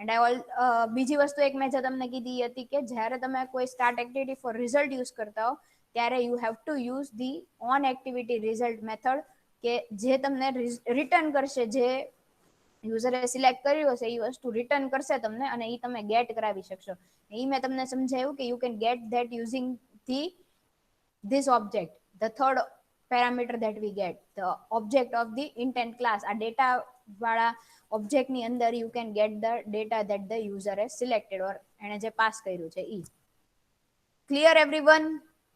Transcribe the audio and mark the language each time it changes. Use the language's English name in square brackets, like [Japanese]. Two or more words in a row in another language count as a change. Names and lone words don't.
[Gujarati] એન્ડ બીજી વસ્તુ એક મેં જે તમને કીધી હતી કે જ્યારે તમે કોઈ [English] start activity for result use [Gujarati] કરતા હો ત્યારે [English] you have to use the on activity result method, [Gujarati] કે જે તમને રિટર્ન કરશે, જે યુઝરે સિલેક્ટ કર્યું હશે એ વસ્તુ રિટર્ન કરશે તમને અને એ તમે ગેટ કરાવી શકશો. એ મેં તમને સમજાવ્યું કે [English] you can get that using the this object, the third parameter that we get, the object of the intent class. [Gujarati] આ ડેટા વાળા ઓબ્જેક્ટ ની અંદર [English] you can get the data that the user has selected or [Gujarati] એને જે પાસ કર્યું છે ઈ. [English] clear everyone?